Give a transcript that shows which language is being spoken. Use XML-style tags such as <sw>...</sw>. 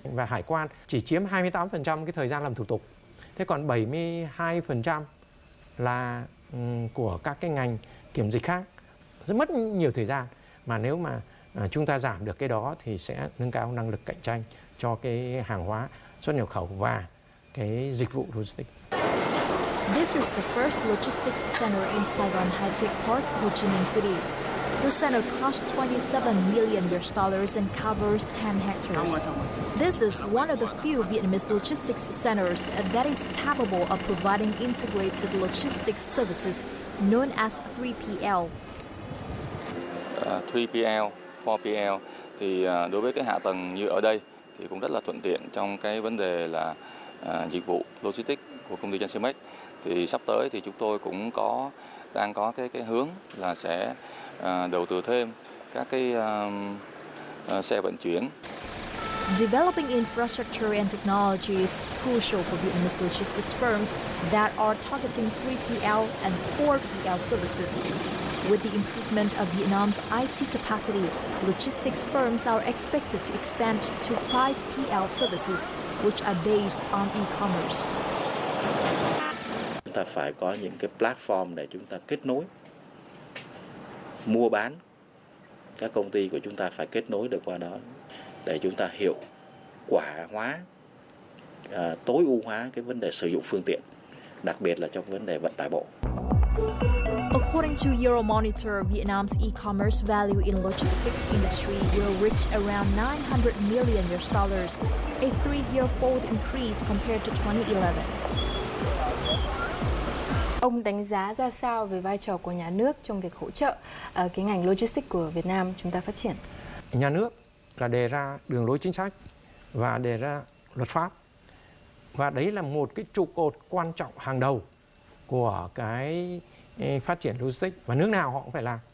<vi>Và hải quan chỉ chiếm 28% cái thời gian làm thủ tục. Thế còn 72% là của các cái ngành kiểm dịch khác, rất mất nhiều thời gian. Mà nếu mà chúng ta giảm được cái đó thì sẽ nâng cao năng lực cạnh tranh cho cái hàng hóa xuất nhập khẩu và cái dịch vụ logistics.</vi> <en>This is the first logistics center in Saigon High-Tech Park, Ho Chi Minh City. The center costs $27 million and covers 10 hectares. This is one of the few Vietnamese logistics centers that is capable of providing integrated logistics services known as 3PL.</en> <vi>3PL, 4PL thì đối với cái hạ tầng như ở đây thì cũng rất là thuận tiện trong cái vấn đề là dịch vụ logistics của công ty Tranh. Thì sắp tới thì chúng tôi cũng đang có cái hướng là sẽ đầu tư thêm các cái xe vận chuyển.</vi> <en>Developing infrastructure and technology is crucial for Vietnamese logistics firms that are targeting 3PL and 4PL services. With the improvement of Vietnam's IT capacity, logistics firms are expected to expand to 5PL services, which are based on e-commerce.</en> <vi>Chúng ta phải có những cái platform để chúng ta kết nối, mua bán. Các công ty của chúng ta phải kết nối được qua đó để chúng ta hiệu quả hóa, tối ưu hóa cái vấn đề sử dụng phương tiện, đặc biệt là trong vấn đề vận tải bộ.</vi> <en>According to Euromonitor, Vietnam's e-commerce value in logistics industry will reach around $900 million, a 3-year-fold increase compared to 2011.</en> <vi>Ông đánh giá ra sao về vai trò của nhà nước trong việc hỗ trợ cái ngành logistics của Việt Nam chúng ta phát triển? Nhà nước là đề ra đường lối chính sách và đề ra luật pháp. Và đấy là một cái trụ cột quan trọng hàng đầu của cái phát triển logistics, và nước nào họ cũng phải làm.</vi>